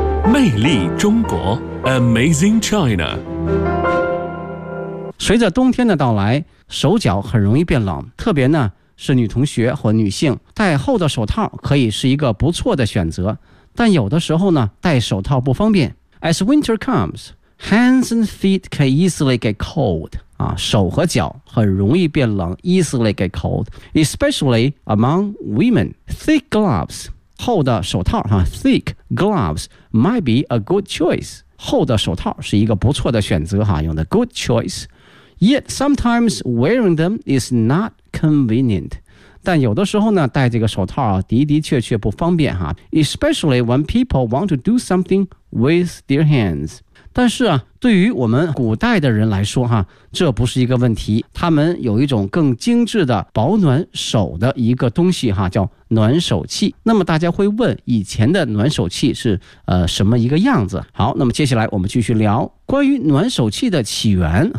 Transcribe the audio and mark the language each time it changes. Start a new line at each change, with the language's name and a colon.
Chinese: 魅力中国 Amazing China。随着冬天的到来，手脚很容易变冷，特别呢是女同学或女性，戴厚的手套可以是一个不错的选择，但有的时候呢戴手套不方便。
English: As winter comes, hands and feet can easily get cold.
Chinese: 啊，手和脚很容易变冷，
English: easily get cold, especially among women. Thick gloves,
Chinese: 厚的手套啊，
English: thick gloves might be a good choice.
Chinese: 厚的手套是一个不错的选择啊，用的 good choice.
English: Yet sometimes wearing them is not convenient.
Chinese: 但有的时候呢戴这个手套的的确确不方便哈。
English: Especially when people want to do something with their hands.
Chinese: 但是啊，对于我们古代的人来说哈，这不是一个问题。他们有一种更精致的保暖手的一个东西哈，叫暖手器。那么大家会问，以前的暖手器是什么一个样子？好，那么接下来我们继续聊关于暖手器的起源。